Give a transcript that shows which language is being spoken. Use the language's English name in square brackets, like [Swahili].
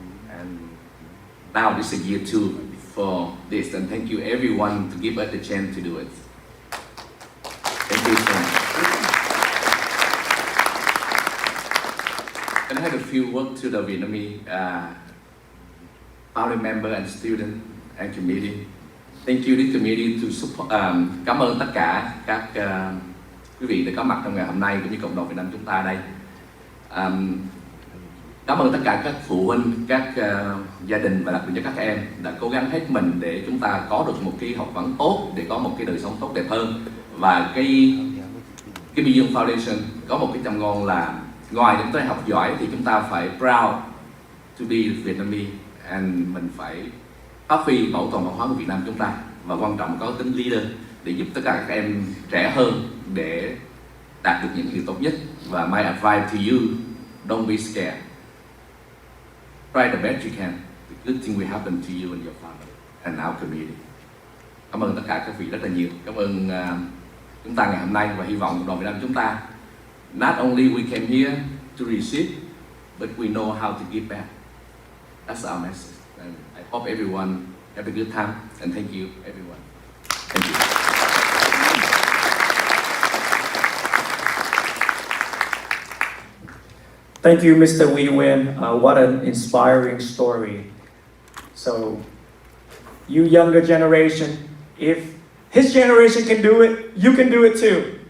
[English] And now this is year 2 for this, and thank you everyone to give us the chance to do it. Thank you so much. And I had a few words to the Vietnamese family member and student and committee. Thank you this committee to support. [Vietnamese] Cảm ơn tất cả các quý vị đã có mặt trong ngày hôm nay cũng như cộng đồng Việt Nam chúng ta đây. Cảm ơn tất cả các phụ huynh, các gia đình và đặc biệt cho các em đã cố gắng hết mình để chúng ta có được một cái học vấn tốt, để có một cái đời sống tốt đẹp hơn. Và cái Dương Foundation có một cái châm ngôn là ngoài chúng ta học giỏi thì chúng ta phải [English] proud to be Vietnamese, and [Vietnamese] mình phải phát huy bảo tồn văn hóa của Việt Nam chúng ta, và quan trọng có tính leader để giúp tất cả các em trẻ hơn để đạt được những điều tốt nhất. Và [English] my advice to you, don't be scared. Try the best you can. The good thing will happen to you and your family and our community. [Vietnamese] Cảm ơn tất cả các vị rất là nhiều. Cảm ơn chúng ta ngày hôm nay, và hy vọng cộng đồng Việt Nam chúng ta [English] not only we came here to receive, but we know how to give back. That's our message. And I hope everyone have a good time, and thank you everyone. Thank you. Thank you, Mr. Wee Win. What an inspiring story. So, you younger generation, if his generation can do it, you can do it too.